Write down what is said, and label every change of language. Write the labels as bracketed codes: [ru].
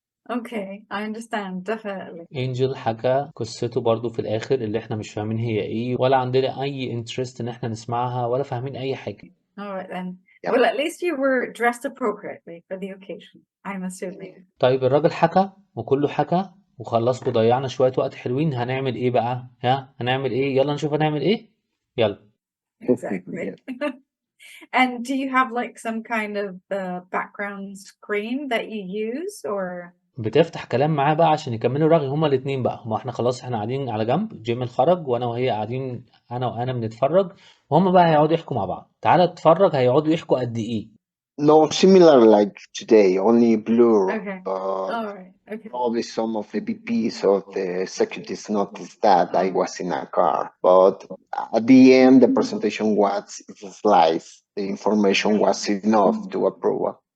[en] Okay, I understand, definitely. [ar] انجل حكى قصته برضو في الآخر اللي احنا مش فاهمين هي ايه ولا عندنا أي انترست إن احنا نسمعها ولا فاهمين أي حاجة. [en] All right then. Yeah. Well, at least you were dressed appropriately for the occasion, I'm assuming. [ar] طيب الراجل حكى وكله حكى وخلصت وضيعنا شوية وقت حلوين. هنعمل ايه بقى؟ هنعمل ايه؟ يلا نشوف هنعمل ايه؟ يلا. [en] Exactly. And do you have like some kind of background screen that you use or? [ar] بتفتح كلام معاه بقى عشان يكملوا رغي هما الاتنين بقى. هما احنا خلاص احنا قاعدين على جنب، جيمي خرج وانا وهي قاعدين انا وانا بنتفرج، وهما بقى هيقعدوا يحكوا مع بعض. تعالى اتفرج هيقعدوا يحكوا قد ايه. [en] No, similar like today, only blur, Okay. but All right. Okay. probably some of the VPs of the executives noticed that I was in a car. But at the end, the presentation was slides. The information was enough to approve.